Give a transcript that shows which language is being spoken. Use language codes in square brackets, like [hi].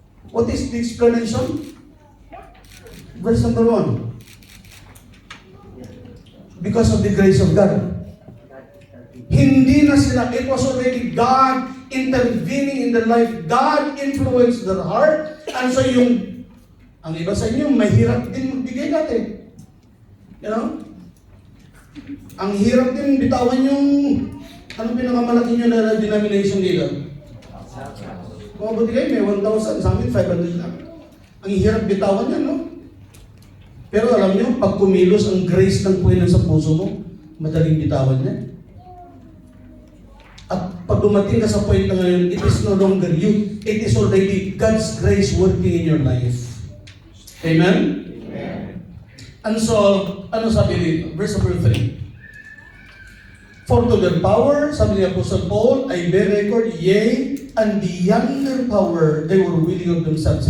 [en] What is the explanation? Verse number 1. Because of the grace of God. [tl] Hindi na sila, [en] it was already God intervening in their life. God influenced their heart. [tl] And so ang iba sa inyo, mahirap din magbigay natin. [en] You know? [tl] Ang hirap din bitawan yung, ano pinakamalaki nyo na denomination nila? Kung mabuti kayo, may 1,000, sa amin 500 lang. Ang hirap bitawan yan, no? Pero alam nyo, pag kumilos ang grace ng Panginoon sa puso mo, madaling bitawan niya. At pag dumating ka sa point na ngayon, [en] it is no longer you. It is already God's grace working in your life. Amen? Amen. And so, [tl] ano sabi dito? [en] Verse number 3. For to their power, [tl] sabi ni Apostle Paul, [en] I bear record, yea, and beyond their power, they were willing of themselves.